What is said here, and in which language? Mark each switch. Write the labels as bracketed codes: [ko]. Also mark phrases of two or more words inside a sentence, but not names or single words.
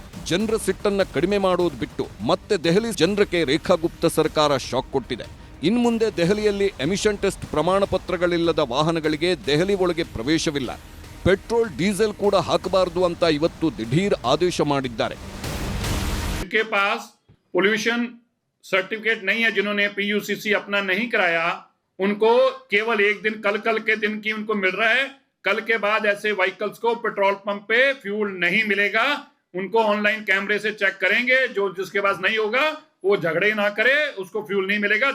[kn] ಜನರ ಸಿಟ್ಟನ್ನ ಕಡಿಮೆ ಮಾಡೋದು ಬಿಟ್ಟು ಮತ್ತೆ ದೆಹಲಿ ಜನರಿಗೆ ರೇಖಾ ಗುಪ್ತಾ ಸರ್ಕಾರ ಶಾಕ್ ಕೊಟ್ಟಿದೆ. ಇನ್ಮುಂದೆ ದೆಹಲಿಯಲ್ಲಿ [en] emission test [kn] ಪ್ರಮಾಣ ಪತ್ರಗಳಿಲ್ಲದ ವಾಹನಗಳಿಗೆ ದೆಹಲಿ ಒಳಗೆ ಪ್ರವೇಶವಿಲ್ಲ. [en] petrol diesel [kn] ಕೂಡ ಹಾಕಬಾರದು ಅಂತ ಇವತ್ತು ದಿಢೀರ್ ಆದೇಶ ಮಾಡಿದ್ದಾರೆ. [hi] जिनके पास [en] pollution certificate [hi] नहीं है, जिन्होंने पीयूसीसी अपना नहीं कराया, उनको केवल एक दिन कल के दिन की उनको मिल रहा है. कल के बाद ऐसे व्हीकल्स को [en] petrol pump [hi] पे फ्यूल नहीं मिलेगा. उनको ऑनलाइन कैमरे से चेक करेंगे. जो जिसके पास नहीं होगा वो झगड़े ना करे, उसको फ्यूल नहीं मिलेगा.